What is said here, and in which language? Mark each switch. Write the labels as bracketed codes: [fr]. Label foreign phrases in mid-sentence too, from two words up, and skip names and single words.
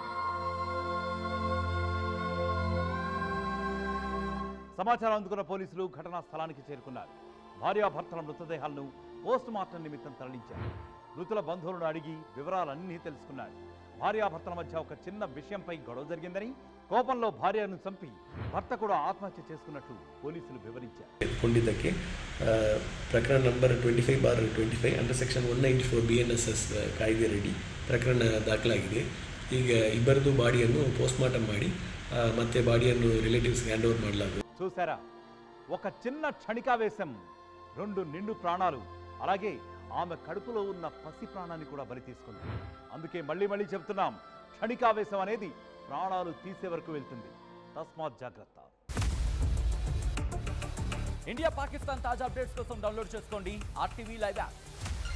[te] సమాచారం అందుకున్న పోలీసులు ఘటనా స్థలానికి చేరుకున్నారు. భార్యాభర్తల మృతదేహాలను [en] post mortem [te] నిమిత్తం తరలించారు. మృతుల బంధువులను అడిగి వివరాలన్నీ తెలుసుకున్నాడు. భార్యాభర్తల మధ్య ఒక చిన్న విషయంపై గొడవ జరిగిందని, కోపంలో భార్యను చంపి భర్త కూడా ఆత్మహత్య చేసుకున్నట్లు పోలీసులు వివరించారు. [kn] ಕೊಂಡಿದ್ದಕ್ಕೆ ಪ್ರಕರಣ ನಂಬರ್ 25/25 [en] under section [kn] 194 BNSS ಕಾಯ್ದೆಯಡಿ ಪ್ರಕರಣ ದಾಖಲಾಗಿದೆ. ಈಗ ಇಬ್ಬರದು ಬಾಡಿಯನ್ನು [en] post mortem [kn] ಮಾಡಿ ಮತ್ತೆ ಬಾಡಿಯನ್ನು ರಿಲೇಟಿವ್ಸ್ಗೆ [en] hand over [kn] ಮಾಡಲಾಗುವುದು. [te] చూసారా, ఒక చిన్న క్షణికావేశం 2 నిండు ప్రాణాలు, అలాగే ఆమె కడుపులో ఉన్న పసి ప్రాణాన్ని కూడా బలి తీసుకుంది. అందుకే మళ్ళీ చెబుతున్నాం, క్షణికావేశం అనేది ప్రాణాలు తీసే వరకు వెళ్తుంది. తస్మాత్ జాగ్రత్త. ఇండియా పాకిస్తాన్ తాజా అప్డేట్స్ కోసం డౌన్లోడ్ చేసుకోండి RTV [en] live app.